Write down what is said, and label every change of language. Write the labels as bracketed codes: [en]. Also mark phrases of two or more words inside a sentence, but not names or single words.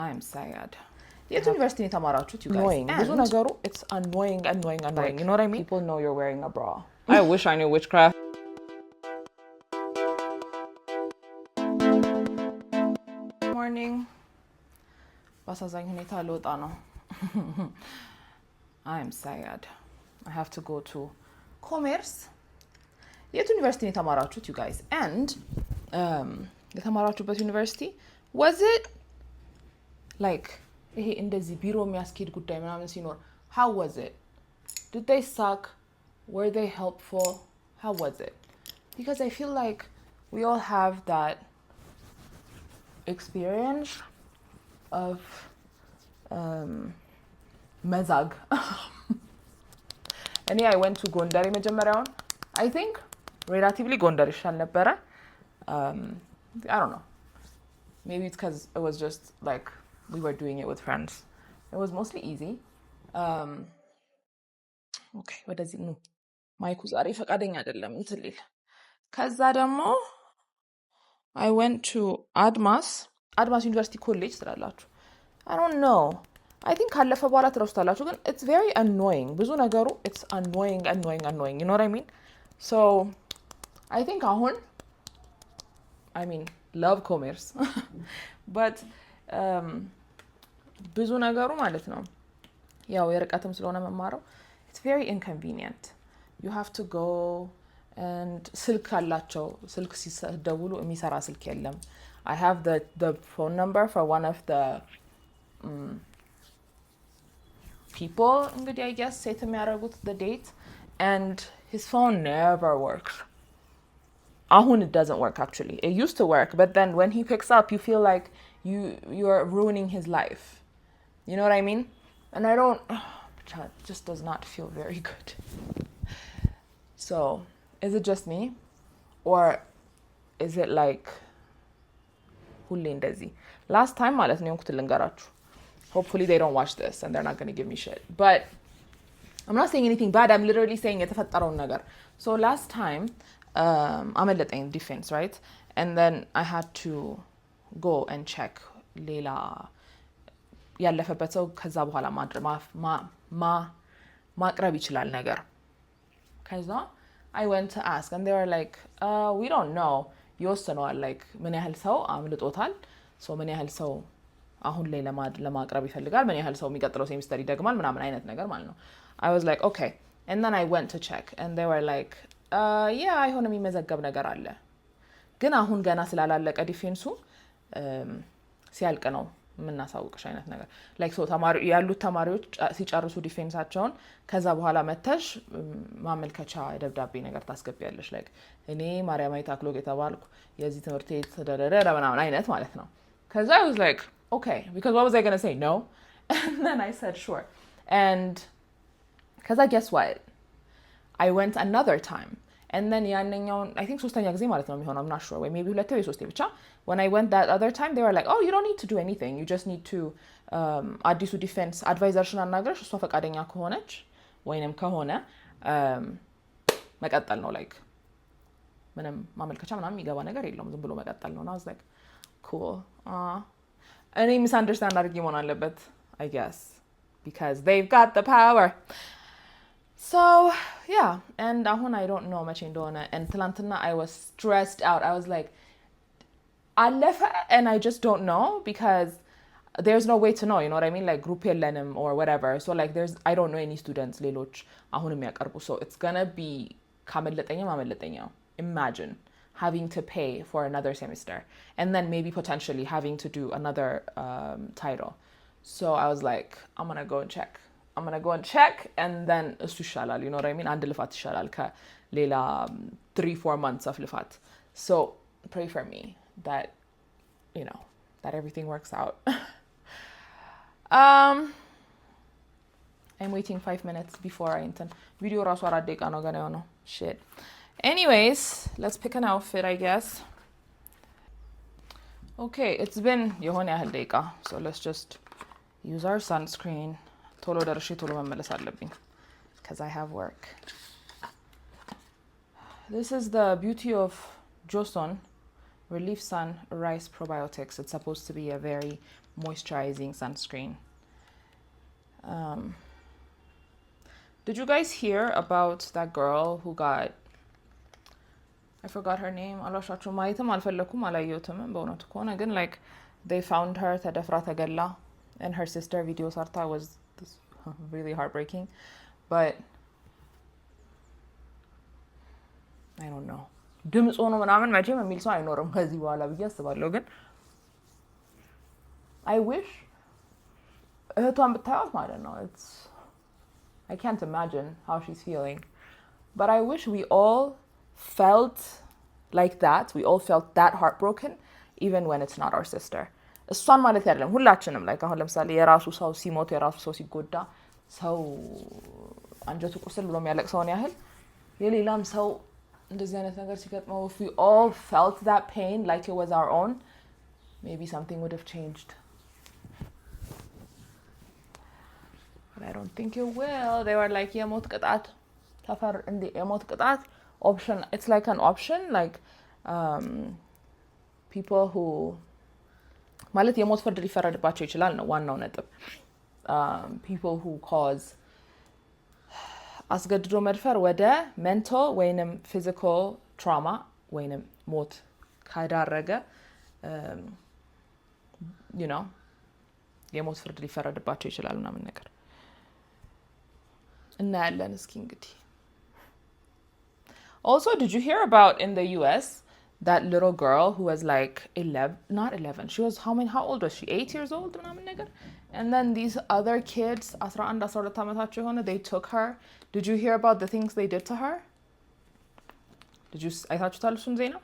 [en] I'm sad. [am] የት ዩኒቨርሲቲ ነው የተማራችሁት? [en] You guys. [am] ብዙ ነገሩ [en] it's annoying. Like, you know what I mean? People know you're wearing a bra. I wish I knew witchcraft. Morning. [am] በአሳዛኝ ሁኔታ ልወጣ ነው። [en] I'm sad. I have to go to commerce. [am] የት ዩኒቨርሲቲ ነው የተማራችሁት? [en] You guys. [am] And የተማራችሁበት ዩኒቨርሲቲ [en] was it like [am] ይሄ እንደዚህ ቢሮ የሚያስኬድ ጉዳይ ምናምን ሲኖር [en] how was it? Did they suck? Were they helpful? How was it? Because I feel like we all have that experience of [am] መዛግ እኔ [en] I went to ጎንደር [am] የመጀመሪያውን [en] I think relatively ጎንደር [am] ይሻል ነበረ. [en] I don't know. Maybe it's because it was just like we were doing it with friends. It was mostly easy. Okay, what does it know? [am] ማይኩ ዛሬ ፈቃደኛ አይደለም እንትን ሊል ከዛ ደግሞ [en] I went to [am] አድማስ ዩኒቨርሲቲ ኮሌጅ ትላላችሁ. [en] I don't know. I think [am] ካለፈ በኋላ ትረሱታላችሁ ግን [en] it's very annoying. [am] ብዙ ነገሩ [en] it's annoying. You know what I mean? So I think አሁን I mean love commerce. [am] But ብዙ ነገሩ ማለት ነው ያው የርቀትም ስለሆነ መማረው [en] it's very inconvenient. You have to go and [am] ስልክ አላቸው ስልክ ሲደውሉ የሚሰራ ስልክ የለም. [en] I have the phone number for one of the people [am] እንግዲህ [en] I guess [am] ሴት የሚያደርጉት [en] the date and his phone never works. Ahun it doesn't work actually. It used to work, but then when he picks up, you feel like you're ruining his life. You know what I mean? And I don't. It just does not feel very good. So, is it just me, or is it like [am] ሁሌ እንደዚህ? [en] Last time [am] ማለት ነው እንኩት ልንገራችሁ. [en] Hopefully they don't watch this and they're not going to give me shit. But I'm not saying anything bad. I'm literally saying [am] የተፈጠረውን ነገር. [en] So last time አመለጠኝ defense, right? And then I had to go and check [am] ሌላ ያለፈበት ሰው ከዛ በኋላ ማቅረብ ይችላል ነገር ከዛ [en] I went to ask and they were like we don't know [am] ይወስነዋል like ምን ያህል ሰው አምልጦታል so ምን ያህል ሰው አሁን ላይ ለማቅረብ ይፈልጋል ምን ያህል ሰው የሚቀጥለው ሴሚስተር ይደግማል ምናምን አይነት ነገር ማለት ነው. [en] I was like okay and then I went to check and they were like yeah [am] አይሆን የሚመዘገብ ነገር አለ ግን አሁን ገና ስላላለቀ ዲፌንሱ ሲያልቅ ነው ምናሳውቅሽ አይነት ነገር like so ያሉት ተማሪዎች ሲጨርሱ ዲፌንሳቸውን ከዛ በኋላ መተሽ ማመልከቻ ደብዳቤ ነገር ታስገቢያለሽ like እኔ ማርያማዊት አክሎግ የተባልኩ የዚህ ትምህርት ቤት ተደረረ ምናምን አይነት ማለት ነው ከዛ [en] I was like okay because what was I going to say no and then I said sure and cuz I guess what I went another time and then [am] ያንኛውን [en] I think [am] ሶስተኛ ጊዜ ማለት ነው የሚሆነው [en] I'm not sure [am] ወይ maybe ሁለቴ ወይ ሶስቴ ብቻ [en] when I went that other time they were like oh you don't need to do anything you just need to [am] አዲሱ ዲፌንስ አድቫይዘርሽን አናግረሽ እሷ ፈቃደኛ ከሆነች ወይንም ከሆነ መቀጠል ነው like ምንም ማመልከቻ ምናምን የሚገባ ነገር የለውም ዝም ብሎ መቀጠል ነው [en] and I was like cool [am] እኔ misunderstand አድርጌ መሆን አለበት [en] I guess because they've got the power. So yeah and ahun I don't know much indona and tlantina I was stressed out. I was like alefa and I just don't know because there's no way to know, you know what I mean, like group yellenim or whatever. So like I don't know any students [am] ሌሎች አሁን የሚያቀርቡ [en] so it's going to be [am] ካመለጠኛ [en] imagine having to pay for another semester and then maybe potentially having to do another title. So I was like I'm going to go and check and then [am] እሱ ይሻላል [en] you know what I mean [am] አንድ ልፋት ይሻላል ከሌላ [en] 3-4 months of [am] ልፋት. [en] So pray for me that you know that everything works out. I'm waiting 5 minutes before I intend video [am] ራሱ 4 ደቂቃ ነው ገና ነው [en] shit. Anyways, let's pick an outfit I guess. Okay, it's been [am] የሆነ ያህል ደቂቃ [en] so let's just use our sunscreen. [am] ቶሎ ደርሼ ቶሎ መመለስ አለብኝ [en] because I have work. This is the beauty of Joseon Relief Sun Rice Probiotics. It's supposed to be a very moisturizing sunscreen. Did you guys hear about that girl who got, I forgot her name, [am] አላሻችሁ ማየትም አልፈለኩም አላየሁትም በእውነቱ ከሆነ ግን [en] like they found her [am] ተደፍራ ተገላ [en] and her sister [am] video ሰርታ [en] was really heartbreaking but I don't know [am] ድምጽ ሆኖ ምናምን መቼም የሚል ሰው አይኖርም ከዚህ በኋላ ብዬ አስባለሁ ግን [en] I wish [am] እህቷን ብታዩት ማለት ነው [en] it's I can't imagine how she's feeling but I wish we all felt like that we all felt that heartbroken even when it's not our sister [am] እሷን ማለት አይደለም ሁላችንም [en] like [am] አሁን ለምሳሌ የራሱ ሰው ሲሞት የራሱ ሰው ሲጎዳ ሰው አንጀቱ ቁስል ብሎ የሚያለቅሰውን ያህል የሌላም ሰው እንደዚህ አይነት ነገር ሲገጥመው [en] if we all felt that pain like it was our own maybe something would have changed but I don't think it will they were like [am] የሞት ቅጣት ተፈር እንደ የሞት ቅጣት [en] option it's like an option like people who [am] ማለት የሞት ፍርድ ሊፈረድባቸው ይችላል ነው ዋናው ነጥብ [en] people who cause [am] አስገድዶ መድፈር ወደ mental ወይንም physical trauma ወይንም ሞት ካዳረገ [en] you know [am] የሞት ፍርድ ሊፈረድባቸው ይችላል ምናምን ነገር እና ያለን እስኪ እንግዲህ [en] Also, did you hear about in the US that little girl who was like 11, not 11, she was how old was she? 8 years old? And then these other kids, they took her. Did you hear about the things they did to her? Did you, I thought you told us, Zaina?